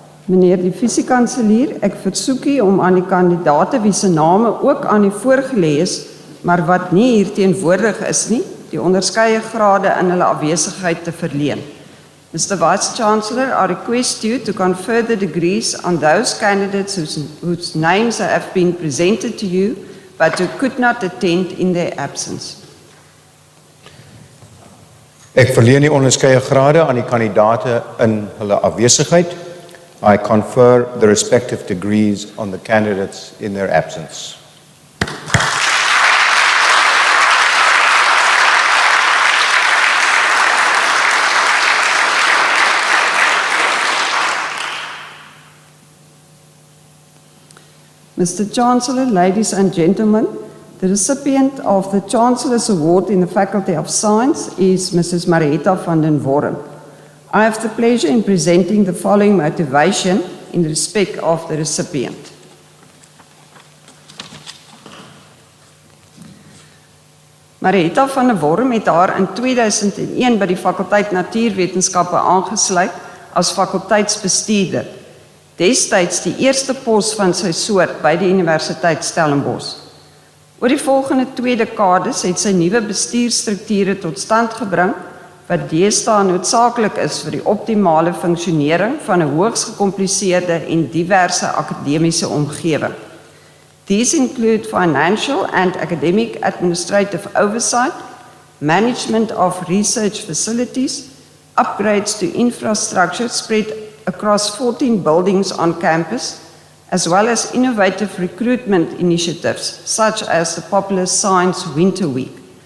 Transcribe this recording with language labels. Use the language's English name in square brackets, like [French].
[Afrikaans] Meneer die fisiekanselier, ek versoek u om aan die kandidate wie se name ook aan u voorgelê is, maar wat nie hier teenwoordig is nie, die onderskeie grade in hulle afwesigheid te verleen. Mr. [English] Vice Chancellor, I request you to confer the degrees on those candidates whose names have been presented to you, but who could not attend in their absence. [Afrikaans] Ek verleen die onderskeie grade aan die kandidate in hulle afwesigheid. [English] I confer the respective degrees on the candidates in their absence. Mr. Chancellor, ladies and gentlemen, the recipient of the Chancellor's Award in the Faculty of Science is Mrs. Marietta van den Worm. I have the pleasure in presenting the following motivation in respect of the recipient. [Afrikaans] Marietta van den Worm het haar in 2001 by die fakulteit Natuurwetenskappe aangesluit as fakulteitsbestuurder. Destyds die eerste pos van sy soort by die Universiteit Stellenbosch. Oor die volgende 2 dekades het sy nuwe bestuurstrukture tot stand gebring wat deesdae noodsaaklik is vir die optimale funksionering van 'n hoogs gekompliseerde en diverse akademiese omgewing. [English] These include financial and academic administrative oversight, management of research facilities, upgrades to infrastructure spread across 14 buildings on campus, as well as innovative recruitment initiatives such as the popular Science Winter Week.